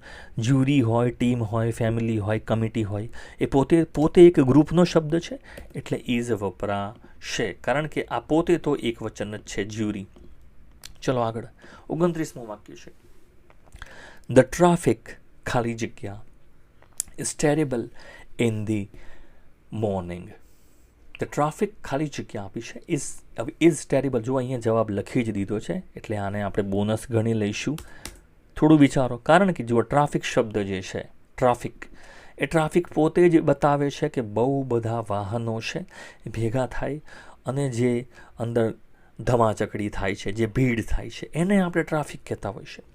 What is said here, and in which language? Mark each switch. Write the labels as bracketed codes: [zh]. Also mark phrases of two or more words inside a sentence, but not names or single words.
[gu] જ્યુરી હોય, ટીમ હોય, ફેમિલી હોય, કમિટી હોય, એ પોતે એક ગ્રુપનો શબ્દ છે, એટલે ઇઝ વપરાશે. કારણ કે આ પોતે તો એક વચન જ છે, જ્યુરી. ચલો આગળ 29મું વાક્ય છે, [en] the traffic [gu] ખાલી જગ્યા [en] is terrible in the morning. The traffic [gu] ખાલી જગ્યા આપી છે, [en] is terrible. [gu] જો અહીંયા જવાબ લખી જ દીધો છે, એટલે આને આપણે બોનસ ગણી લઈશું. થોડું વિચારો, કારણ કે જુઓ, ટ્રાફિક શબ્દ જે છે, ટ્રાફિક, એ ટ્રાફિક પોતે જ બતાવે છે કે બહુ બધા વાહનો છે એ ભેગા થાય અને જે અંદર ધમાચકડી થાય છે, જે ભીડ થાય છે, એને આપણે ટ્રાફિક કહેતા હોય છે.